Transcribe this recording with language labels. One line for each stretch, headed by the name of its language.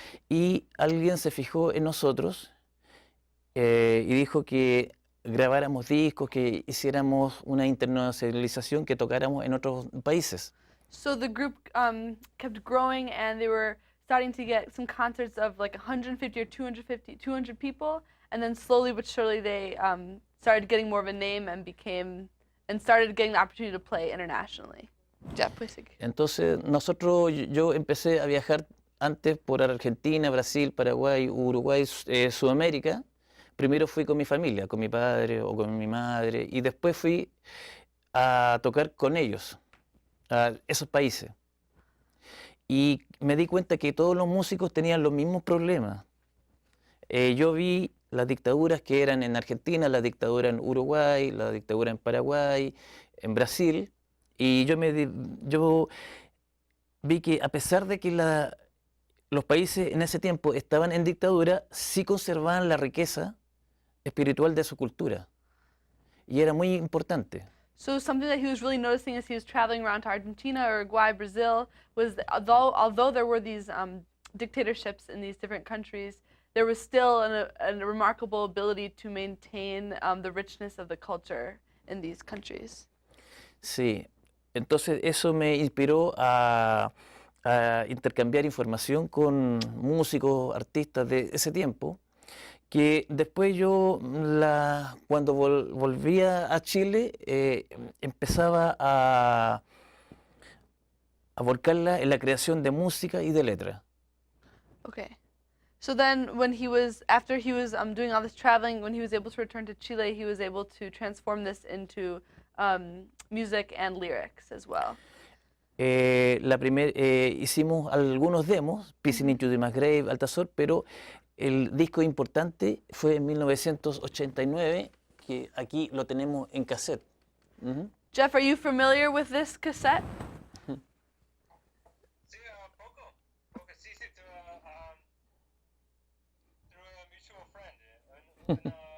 Spanish: Y alguien se fijó en nosotros y dijo que grabáramos discos, que hiciéramos una internacionalización, que tocáramos en otros países.
English: So the group kept growing, and they were starting to get some concerts of like 150 or 200 people, and then slowly but surely they started getting more of a name and started getting the opportunity to play internationally.
Spanish: Ya, pues sí. Entonces, yo empecé a viajar antes por Argentina, Brasil, Paraguay, Uruguay, Sudamérica. Primero fui con mi familia, con mi padre o con mi madre, y después fui a tocar con ellos, a esos países. Y me di cuenta que todos los músicos tenían los mismos problemas. Yo vi las dictaduras que eran en Argentina, la dictadura en Uruguay, la dictadura en Paraguay, en Brasil, y yo vi que a pesar de que los países en ese tiempo estaban en dictadura, sí conservaban la riqueza espiritual de su cultura. Y era muy importante.
English: So something that he was really noticing as he was traveling around to Argentina, Uruguay, Brazil, was that although there were these dictatorships in these different countries, there was still a remarkable ability to maintain the richness of the culture in these countries.
Spanish: Sí, entonces eso me inspiró a intercambiar información con músicos, artistas de ese tiempo, que después yo, cuando volvía a Chile, empezaba a volcarla en la creación de música y de letra.
English: Okay. So then after he was doing all this traveling, when he was able to return to Chile, he was able to transform this into music and lyrics as well.
Spanish: Hicimos algunos demos, Pissing into the Mass Grave, Altazor, pero el disco importante fue en 1989, que aquí lo tenemos en cassette.
English: Jeff, are you familiar with this cassette?
Spanish: Sí, poco. Porque sí,
English: through a mutual friend.